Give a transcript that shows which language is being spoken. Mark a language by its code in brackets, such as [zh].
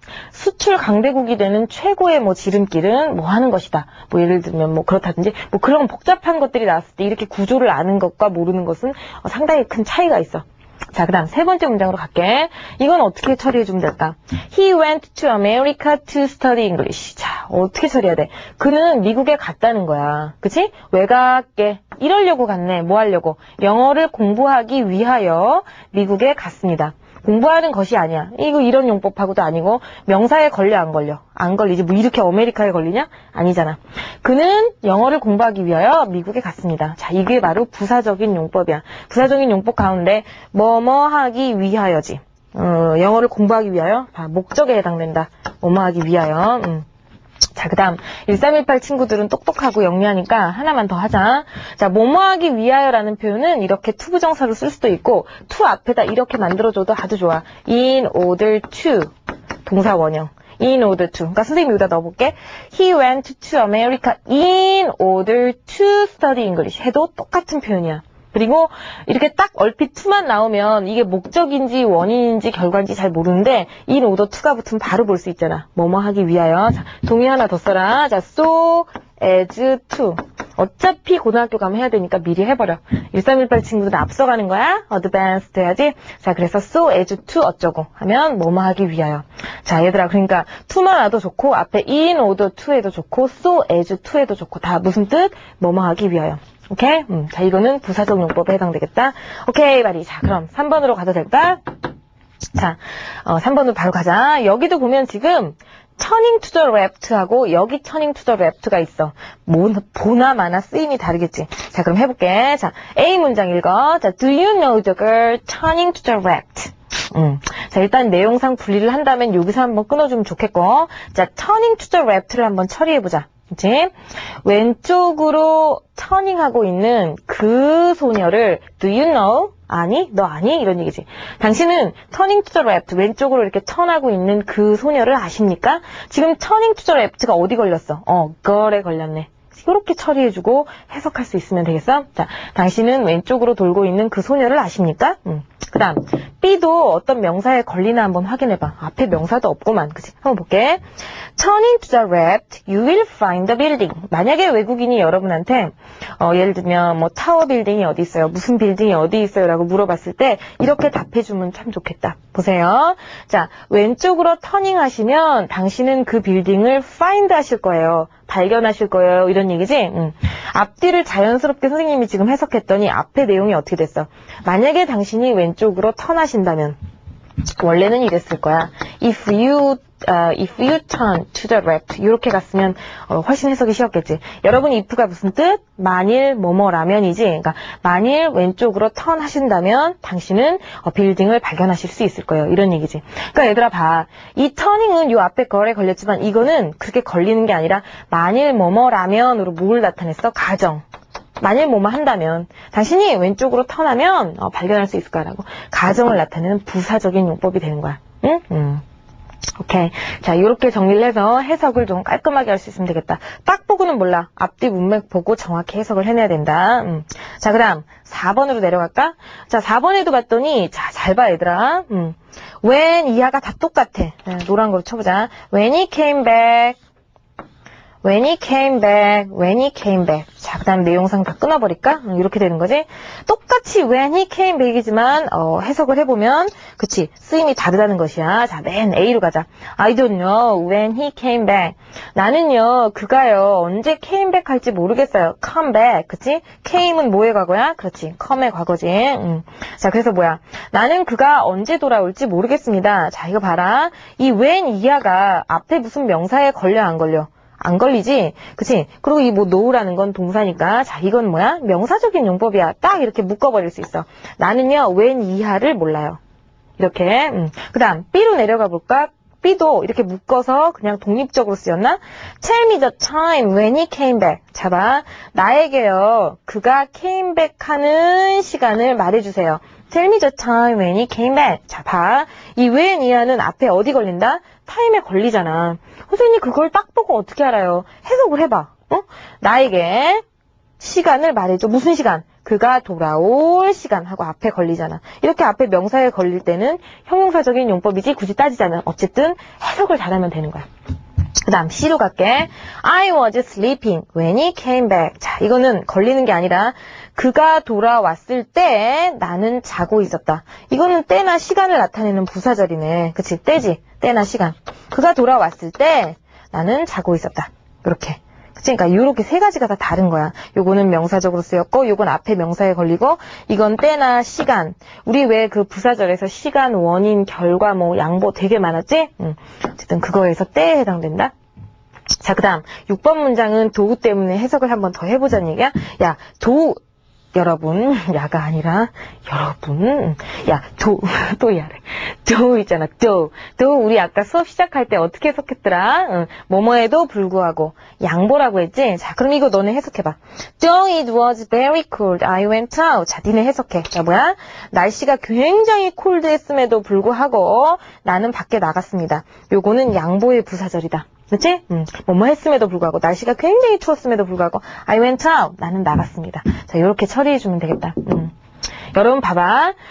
[ko] 수출 강대국이 되는 최고의 뭐 지름길은 뭐 하는 것이다. 뭐 예를 들면 뭐 그렇다든지 뭐 그런 복잡한 것들이 나왔을 때 이렇게 구조를 아는 것과 모르는 것은 상당히 큰 차이가 있어. 자, 그 다음 세 번째 문장으로 갈게. 이건 어떻게 처리해주면 될까? [en] He went to America to study English. [ko] 자, 어떻게 처리해야 돼? 그는 미국에 갔다는 거야. 그치? 왜 갔게? 이러려고 갔네. 뭐 하려고? 영어를 공부하기 위하여 미국에 갔습니다. 공부하는 것이 아니야. 이거 이런 용법하고도 아니고 명사에 걸려 안 걸려? 안 걸리지. 뭐 이렇게 아메리카에 걸리냐? 아니잖아. 그는 영어를 공부하기 위하여 미국에 갔습니다. 자, 이게 바로 부사적인 용법이야. 부사적인 용법 가운데 뭐뭐 하기 위하여지. 영어를 공부하기 위하여 목적에 해당된다. 뭐뭐 하기 위하여. 자, 그 다음 1318 친구들은 똑똑하고 영리하니까 하나만 더 하자. 자, 뭐뭐 하기 위하여라는 표현은 이렇게 to 부정사로 쓸 수도 있고 to 앞에다 이렇게 만들어줘도 아주 좋아. [en] in order to [ko] 동사 원형. [en] in order to. [ko] 그러니까 선생님이 여기다 넣어볼게. [en] He went to America in order to study English [ko] 해도 똑같은 표현이야. 그리고 이렇게 딱 얼핏 to만 나오면 이게 목적인지 원인인지 결과인지 잘 모르는데 in order to가 붙으면 바로 볼 수 있잖아. 뭐뭐 하기 위하여. 자, 동의 하나 더 써라. 자, so as to. 어차피 고등학교 가면 해야 되니까 미리 해버려. 1318 친구들 앞서가는 거야. advanced 해야지. 자, 그래서 so as to 어쩌고 하면 뭐뭐 하기 위하여. 자, 얘들아, 그러니까 to만 와도 좋고 앞에 in order to 해도 좋고 so as to 해도 좋고 다 무슨 뜻? 뭐뭐 하기 위하여. 오케이? 자, 이거는 부사적 용법에 해당되겠다. 오케이, 말이. 자, 그럼 3번으로 가도 될까? 자, 3번으로 바로 가자. 여기도 보면 지금 [en] turning to the left [ko] 하고 여기 [en] turning to the left가 있어. [ko] 보나 마나 쓰임이 다르겠지. 자, 그럼 해볼게. 자, A 문장 읽어. [en] 자, do you know the girl turning to the left? [ko] 자, 일단 내용상 분리를 한다면 여기서 한번 끊어주면 좋겠고. 자, turning to the left를 한번 처리해보자. 그치? 왼쪽으로 터닝하고 있는 그 소녀를 [en] do you know? [ko] 아니? 너 아니? 이런 얘기지. 당신은 turning to the left, 왼쪽으로 이렇게 턴하고 있는 그 소녀를 아십니까? [en] 지금 turning to the left가 [ko] 어디 걸렸어? girl에 걸렸네. 이렇게 처리해주고 해석할 수 있으면 되겠어? 자, 당신은 왼쪽으로 돌고 있는 그 소녀를 아십니까? 그 다음 B도 어떤 명사에 걸리나 한번 확인해봐. 앞에 명사도 없구만. 그치? 한번 볼게. [en] Turning to the left, you will find the building. [ko] 만약에 외국인이 여러분한테 예를 들면 뭐 타워 빌딩이 어디 있어요? 무슨 빌딩이 어디 있어요? 라고 물어봤을 때 이렇게 답해주면 참 좋겠다. 보세요. 자, 왼쪽으로 터닝 하시면 당신은 그 빌딩을 find 하실 거예요. 발견하실 거예요. 이런 얘기지? 앞뒤를 자연스럽게 선생님이 지금 해석했더니 앞에 내용이 어떻게 됐어? 만약에 당신이 왼쪽으로 턴하신다면 원래는 이랬을 거야. [en] If you turn to the left [ko] 이렇게 갔으면 훨씬 해석이 쉬웠겠지. 여러분 if가 무슨 뜻? 만일 뭐뭐라면이지. 그러니까 만일 왼쪽으로 턴 하신다면 당신은 빌딩을 발견하실 수 있을 거예요. 이런 얘기지. 그러니까 얘들아 봐. 이 터닝은 요 앞에 걸에 걸렸지만 이거는 그렇게 걸리는 게 아니라 만일 뭐뭐라면으로 뭘 나타냈어? 가정. 만일 뭐뭐 한다면, 당신이 왼쪽으로 턴하면 발견할 수 있을까라고 가정을 나타내는 부사적인 용법이 되는 거야. 응? 오케이. 자, 이렇게 정리를 해서 해석을 좀 깔끔하게 할 수 있으면 되겠다. 딱 보고는 몰라. 앞뒤 문맥 보고 정확히 해석을 해내야 된다. 자, 그 다음 4번으로 내려갈까? 자, 4번에도 봤더니, 자, 잘 봐, 얘들아. when 이하가 다 똑같아. 노란 거로 쳐보자. [en] when he came back. when he came back. when he came back. [ko] 자, 그 다음 내용상 다 끊어버릴까? 이렇게 되는 거지. 똑같이 when he came back이지만 해석을 해보면 그치, 쓰임이 다르다는 것이야. 자, 맨 A로 가자. [en] I don't know when he came back. [ko] 나는요, 그가요, 언제 came back 할지 모르겠어요. [en] come back. [ko] 그치? came은 뭐의 과거야? 그렇지, come의 과거지. 자, 그래서 뭐야? 나는 그가 언제 돌아올지 모르겠습니다. 자, 이거 봐라. 이 when 이하가 앞에 무슨 명사에 걸려 안 걸려? 안 걸리지? 그치? 그리고 이 뭐 know라는 건 동사니까, 자, 이건 뭐야? 명사적인 용법이야. 딱 이렇게 묶어버릴 수 있어. 나는요, when 이하를 몰라요. 이렇게. 그 다음 B로 내려가 볼까? B도 이렇게 묶어서 그냥 독립적으로 쓰였나? [en] Tell me the time when he came back. [ko] 자, 봐. 나에게요, 그가 came back 하는 시간을 말해주세요. [en] Tell me the time when he came back. [ko] 자, 봐. 이 when 이하는 앞에 어디 걸린다? 타임에 걸리잖아. 선생님, 그걸 딱 보고 어떻게 알아요? 해석을 해봐. 나에게 시간을 말해줘. 무슨 시간? 그가 돌아올 시간 하고 앞에 걸리잖아. 이렇게 앞에 명사에 걸릴 때는 형용사적인 용법이지 굳이 따지지 않아. 어쨌든 해석을 잘하면 되는 거야. 그 다음 C로 갈게. [en] I was sleeping when he came back. [ko] 자, 이거는 걸리는 게 아니라 그가 돌아왔을 때 나는 자고 있었다. 이거는 때나 시간을 나타내는 부사절이네. 그치? 때지. 때나 시간. 그가 돌아왔을 때 나는 자고 있었다. 이렇게. 그치? 그러니까 이렇게 세 가지가 다 다른 거야. 요거는 명사적으로 쓰였고, 요건 앞에 명사에 걸리고, 이건 때나 시간. 우리 왜 그 부사절에서 시간, 원인, 결과, 뭐 양보 되게 많았지? 어쨌든 그거에서 때에 해당된다. 자, 그 다음 6번 문장은 도우 때문에 해석을 한번 더 해보자는 얘기야. 야, 도우 여러분, 야가 아니라 여러분, 야, 또 야래. 도 있잖아, 도 우리 아까 수업 시작할 때 어떻게 해석했더라? 뭐뭐에도 불구하고 양보라고 했지? 자, 그럼 이거 너네 해석해봐. [en] Though it was very cold, I went out. [ko] 자, 니네 해석해. 자, 뭐야? 날씨가 굉장히 콜드했음에도 불구하고 나는 밖에 나갔습니다. 요거는 양보의 부사절이다. 그치? 뭐뭐 했음에도 불구하고, 날씨가 굉장히 추웠음에도 불구하고, [en] I went out. [ko] 나는 나갔습니다. 자, 요렇게 처리해주면 되겠다. 여러분 봐봐.